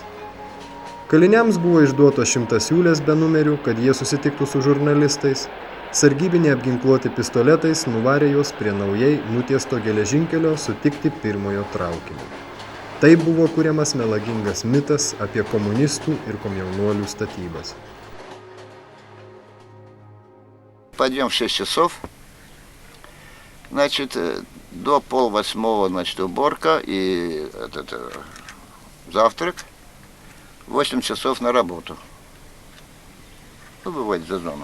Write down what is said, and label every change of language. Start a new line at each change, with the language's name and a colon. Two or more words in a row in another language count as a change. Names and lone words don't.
Lithuanian: Kaliniams buvo išduotos 100 siūlės be numerių, kad jie susitiktų su žurnalistais. Sargybiniai apginkluoti pistoletais nuvarė juos prie naujai nutiesto geležinkelio sutikti pirmojo traukinio. Tai buvo kuriamas melagingas mitas apie komunistų ir komjaunuolių statybas.
Russian: Подъем в 6 часов, значит, до 7:30, значит, уборка и завтрак, 8 часов на работу. Ну, выводить за зону.